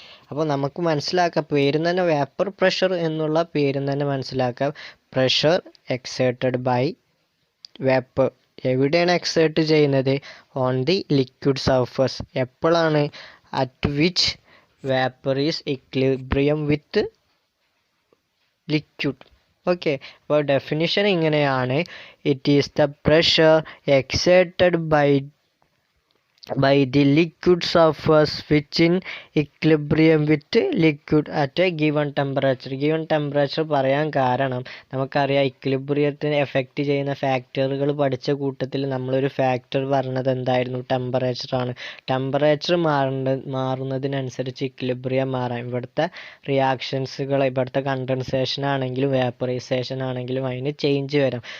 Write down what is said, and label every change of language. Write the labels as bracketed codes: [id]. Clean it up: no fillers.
[ml] അപ്പോൾ നമുക്ക് മനസ്സിലാക്കാം, പേരും തന്നെ വേപ്പർ പ്രഷർ എന്നുള്ള പേരും തന്നെ മനസ്സിലാക്കാം, [en] Pressure exerted by vapour. [ml] എവിടെയാണ് എക്സേർട്ട് ചെയ്യുന്നത്, [en] On the liquid surface. [ml] എപ്പോഴാണ്, [en] At which vapour is equilibrium with liquid. [ml] Okay, അപ്പോൾ ഡെഫിനിഷൻ ഇങ്ങനെയാണ്: [en] It is the pressure exerted by the liquid surface which in equilibrium with liquid at a given temperature. [ml] given temperature പറയാൻ കാരണം നമുക്കറിയാം ഇക്വിലിബ്രിയത്തിന് effect ചെയ്യുന്ന ഫാക്ടറുകൾ പഠിച്ച കൂട്ടത്തിൽ നമ്മളൊരു ഫാക്ടർ പറഞ്ഞത് എന്തായിരുന്നു? ടെമ്പറേച്ചറാണ്. ടെമ്പറേച്ചർ മാറുന്നതിനനുസരിച്ച് ഇക്വിലിബ്രിയം മാറാം. ഇവിടുത്തെ റിയാക്ഷൻസുകൾ, ഇവിടുത്തെ കണ്ടൻസേഷൻ ആണെങ്കിലും വേപ്പറൈസേഷൻ ആണെങ്കിലും അതിന് ചേഞ്ച് വരാം.